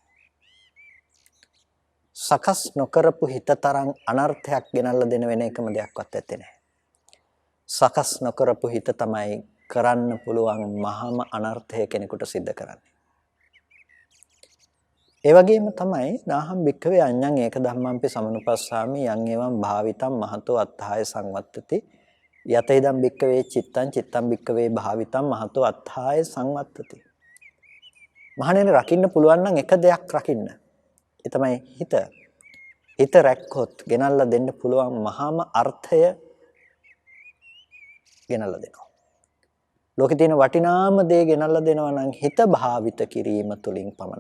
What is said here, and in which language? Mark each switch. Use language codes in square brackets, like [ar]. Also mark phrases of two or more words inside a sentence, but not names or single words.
[si] සකස් නොකරපු හිත තරම් අනර්ථයක් ගෙනල්ලා දෙන වෙන එකම දෙයක්වත් ඇත්තේ නැහැ. සකස් නොකරපු හිත තමයි කරන්න පුළුවන් මහාම අනර්ථය කෙනෙකුට සිද්ධ කරන්නේ. ඒ වගේම තමයි [pi] නාහම් භික්ඛවේ අඤ්ඤං ඒක ධම්මම්පි සමනුපස්සාමි යං එවං භාවිතං මහතෝ අත්ථාය සංවත්තති යතේදම් භික්ඛවේ චිත්තං චිත්තං භික්ඛවේ භාවිතං මහතෝ අත්ථාය සංවත්තති. [si] මහණෙනි රකින්න පුළුවන් නම් එක දෙයක් රකින්න. ඒ තමයි හිත. හිත රැක්කොත් ගෙනල්ලා දෙන්න පුළුවන් මහාම අර්ථය ගෙනල්ලා දෙනවා. ලෝකේ තියෙන වටිනාම දේ ගෙනල්ලා දෙනවා නම් හිත භාවිත කිරීම තුලින් පමණයි.